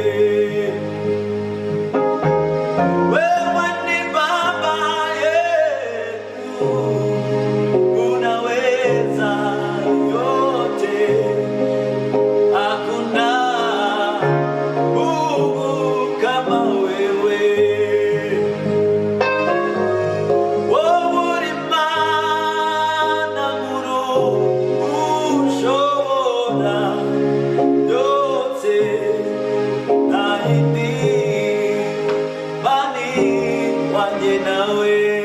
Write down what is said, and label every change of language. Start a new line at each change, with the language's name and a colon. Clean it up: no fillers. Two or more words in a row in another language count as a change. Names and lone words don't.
Swahili: Wewe ni Baba yetu, unaweza yote, hakuna Mungu kama wewe.
Kinyarwanda: Wowe uri Mana nkuru, ushobora byose, nta yindi bani wanjye nawe.